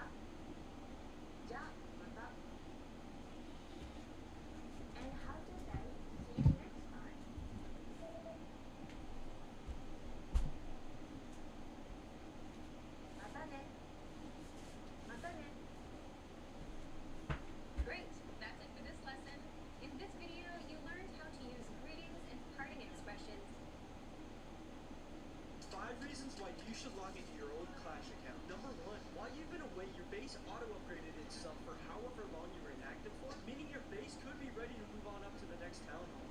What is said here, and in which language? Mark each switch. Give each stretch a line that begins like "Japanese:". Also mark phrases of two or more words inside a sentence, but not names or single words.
Japanese: じゃまた.
English: And how to say see you next time?
Japanese: またね. またね.
English: Great, that's it for this lesson. In this video, you learned how to use greetings and parting expressions. 5 reasons why you should log into your old Clash account. Number 1, while you've been away, your base auto-upgraded itself for however long you were inactive for, meaning your base could be ready to move on up to the next town hall.